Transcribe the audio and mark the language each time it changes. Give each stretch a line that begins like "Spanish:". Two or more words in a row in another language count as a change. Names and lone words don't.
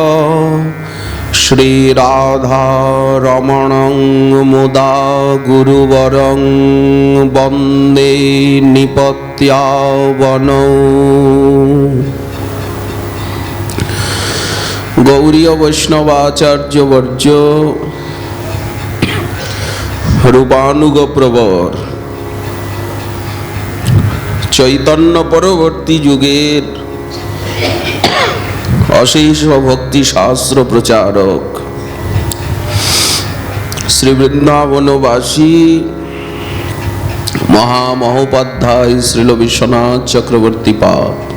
Sanskrit: শ্রীরাধা রমণং মুদা গুরুবরং বন্দে নিপত্যাবনৌ।
Bangla: গৌরীয় বৈষ্ণবাচার্যবর্য রূপানুগ প্রবর চৈতন্য পরবর্তী যুগের অশেষ ভক্তি শাস্ত্র প্রচারক শ্রী বৃন্দাবনবাসী মহামহোপাধ্যায় শ্রীল বিশ্বনাথ চক্রবর্তী পাদ